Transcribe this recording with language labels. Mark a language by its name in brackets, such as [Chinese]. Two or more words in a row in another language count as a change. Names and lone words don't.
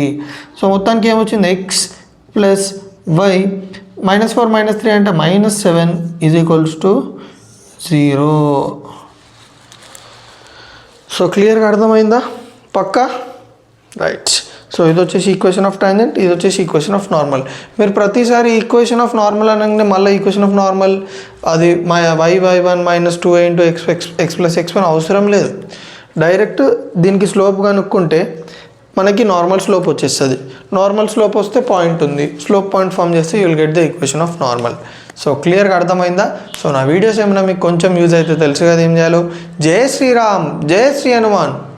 [Telugu] సో మొత్తానికి ఏమొచ్చింది, [English] x plus y [Telugu] -4 -3 అంటే -7 0. సో క్లియర్గా అర్థమైందా, పక్కా, రైట్. సో ఇది వచ్చేసి [English] equation of tangent, [Telugu] ఇది వచ్చేసి [English] equation of normal. [Telugu] మీరు ప్రతిసారి [English] equation of normal [Telugu] అనగానే మళ్ళీ [English] equation of normal [Telugu] అది y1 - 2a [English] into x plus x1 [Telugu] అవసరం లేదు. డైరెక్ట్ దీనికి స్లోప్ కనుక్కుంటే మనకి [English] normal slope [Telugu] వచ్చేస్తుంది. [English] normal slope [Telugu] వస్తే పాయింట్ ఉంది, [English] slope point form [Telugu] చేస్తే [English] you will get the equation of normal. [Telugu] సో క్లియర్గా అర్థమైందా. సో నా వీడియోస్ ఏమైనా మీకు కొంచెం యూజ్ అయితే తెలుసు కదా ఏం చేయాలో. [Hindi] जय श्रीराम, जय श्री हनुमान.